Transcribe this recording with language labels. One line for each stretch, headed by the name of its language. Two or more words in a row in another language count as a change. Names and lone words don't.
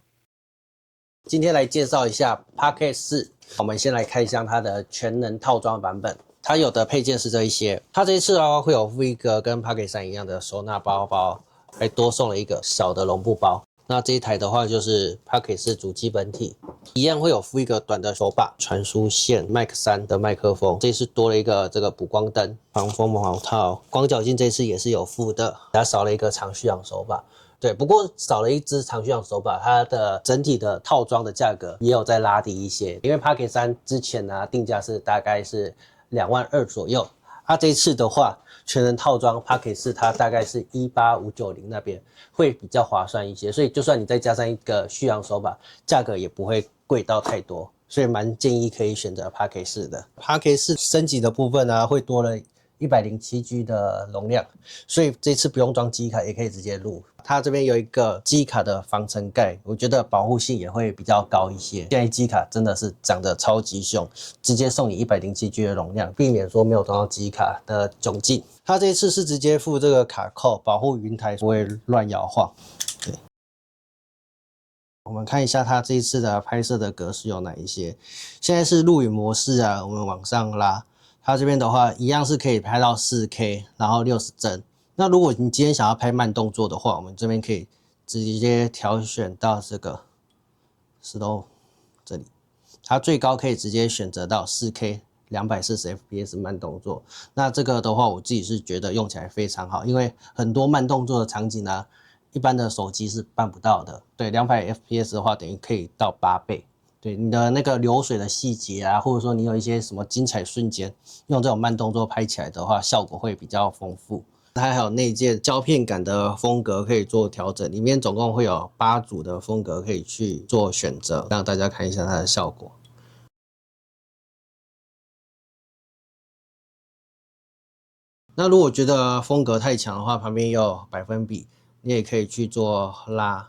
Chinese: 今天來介紹一下 Parkes 4，我們先來開箱它的全能套裝版本。它有的配件是這一些，它這一次會有附一個跟 Parkes 3一樣的收納包，還多送了一個小的絨布包。那這一台的話就是 Parkes 主機本體，一樣會有附一個短的手把、傳輸線、Mic 3的麥克風，這次多了一個這個補光燈、防風毛套、光腳鏡，這次也是有附的，它少了一個長續航手把。對，不過少了一支長續航手把，它的整體的套裝的價格也有再拉低一些，因為 Parkes 3之前呢定價是大概是22000左右，它這次的話。全能套裝 Parkes 4它大概是18590那邊會比較划算一些，所以就算你再加上一個續航手把，價格也不會貴到太多，所以蠻建議可以選擇 Parkes 4的。Parkes 4升級的部分呢，會多了107G 的容量，所以這次不用裝記憶卡也可以直接錄。它這邊有一個記憶卡的防塵蓋，我覺得保護性也會比較高一些。現在記憶卡真的是長得超級兇，直接送你 107G 的容量，避免說沒有裝到記憶卡的窘境。它這一次是直接附這個卡扣，保護雲台不會亂搖晃。對，我們看一下它這一次的拍攝的格式有哪一些。現在是錄影模式啊，我們往上拉。它這邊的話，一樣是可以拍到 4K， 然後60幀。那如果你今天想要拍慢動作的話，我們這邊可以直接調選到這個 Slow 這裡，它最高可以直接選擇到 4K 240fps 慢動作。那這個的話，我自己是覺得用起來非常好，因為很多慢動作的场景啊，一般的手機是辦不到的。对，200fps 的話，等於可以到8倍。对你的那個流水的細節啊，或者說你有一些什麼精彩瞬間，用這種慢動作拍起來的話，效果會比較豐富。它還有內建膠片感的風格可以做調整，裡面總共會有8組的風格可以去做選擇，讓大家看一下它的效果。那如果覺得風格太強的話，旁邊也有百分比，你也可以去做拉。